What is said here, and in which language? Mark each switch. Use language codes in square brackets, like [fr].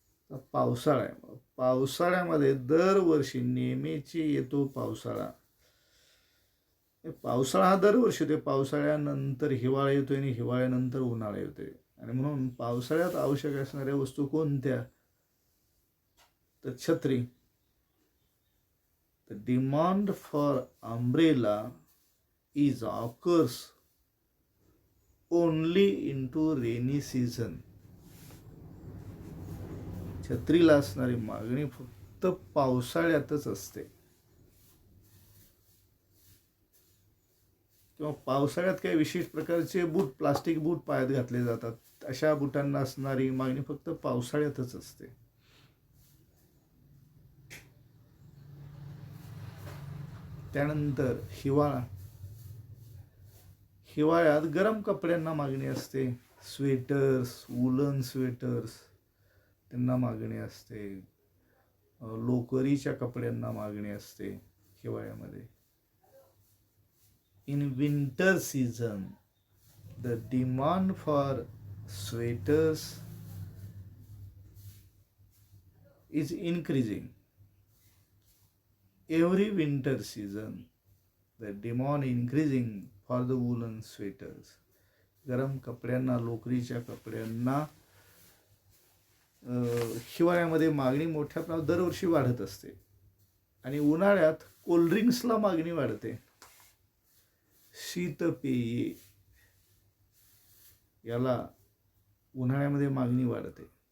[mr] तर पावसाळा आहे. पावसाळ्यामध्ये दरवर्षी नेहमीची येतो पावसाळा. पावसाळा हा दरवर्षी येतो. पावसाळ्यानंतर हिवाळा येतो आणि हिवाळ्यानंतर उन्हाळा येतोय. आणि म्हणून पावसाळ्यात आवश्यक असणाऱ्या वस्तू कोणत्या? तर छत्री. [en] The demand for umbrella is occurs only into rainy season. [mr] छत्रीला असणारी मागणी फक्त पावसाळ्यातच असते. किंवा पावसाळ्यात काही विशेष प्रकारचे बूट, प्लास्टिक बूट पायात घातले जातात. अशा बुटांना असणारी मागणी फक्त पावसाळ्यातच असते. त्यानंतर हिवाळा. हिवाळ्यात गरम कपड्यांना मागणी असते. स्वेटर्स, वुलन स्वेटर्स त्यांना मागणी असते. लोकरीच्या कपड्यांना मागणी असते हिवाळ्यामध्ये. [en] In winter season the demand for sweaters is increasing. Every winter season the demand increasing for the woolen sweaters. [mr] गरम कपड्यांना, लोकरीच्या कपड्यांना हिवाळ्यामध्ये मागणी मोठ्या प्रमाणात दरवर्षी वाढत असते. आणि उन्हाळ्यात कोल्ड्रिंक्सला मागणी वाढते. शीतपेये याला उन्हाळ्यामध्ये मागणी वाढते.